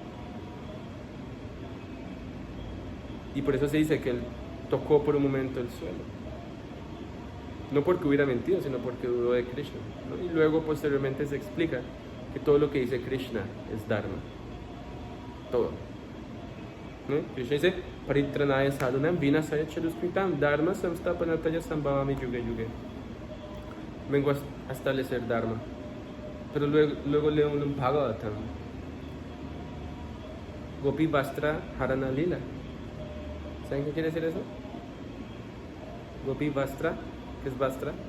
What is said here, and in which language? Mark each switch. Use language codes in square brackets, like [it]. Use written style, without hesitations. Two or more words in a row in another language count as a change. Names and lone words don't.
[es] Y por eso se dice que él tocó por un momento el suelo. No porque hubiera mentido, sino porque dudó de Krishna, ¿no? Y luego posteriormente se explica que todo lo que dice Krishna es dharma. Todo. ¿No? Krishna dice, [sa] Paritranaya sadhunam vinasaya chaduskritam dharma samstapanataya sambhavami yuge yuge. [es] Vengo a establecer dharma. Pero luego leo un Bhagavatam. Gopi Vastra Harana Lila. ¿Saben qué quiere decir eso? Gopi Vastra. ¿Qué es Vastra?